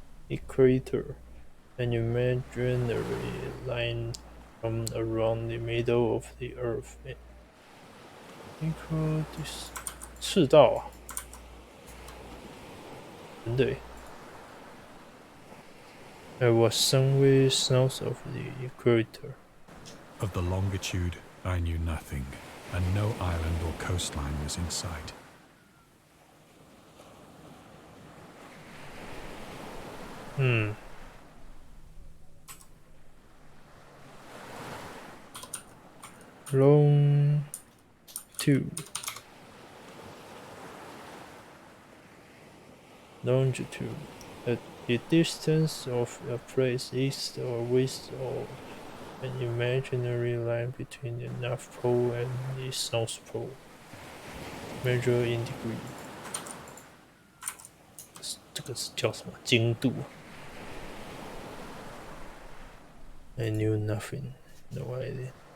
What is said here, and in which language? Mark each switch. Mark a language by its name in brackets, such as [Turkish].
[English] Equator, an imaginary line from around the middle of the Earth. [Chinese] Equator 赤道啊，真的耶。 [English] I was somewhere south of the equator. Of the longitude, I knew nothing, and no island or coastline was in sight. Long Longitude. Longitude. The distance of a place east or west of an imaginary line between the North Pole and the South Pole. Measure in degree. [Chinese] 这个是叫什么精度？ [English] I knew nothing. No idea.